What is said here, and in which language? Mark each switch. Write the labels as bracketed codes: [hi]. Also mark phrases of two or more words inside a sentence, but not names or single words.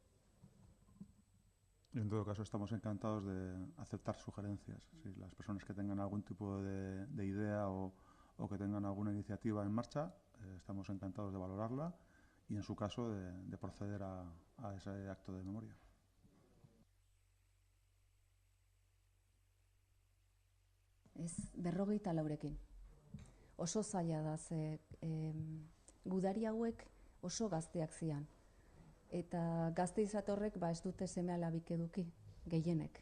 [es] Y en todo caso estamos encantados de aceptar sugerencias. Si las personas que tengan algún tipo de idea o que tengan alguna iniciativa en marcha, estamos encantados de valorarla y, en su caso, de proceder a ese acto de memoria. [eu] Ez, 44-rekin. Oso zaila da, ze gudari hauek oso gazteak zian. Eta gazte izatorrek ez dute seme-alabik eduki, gehienek.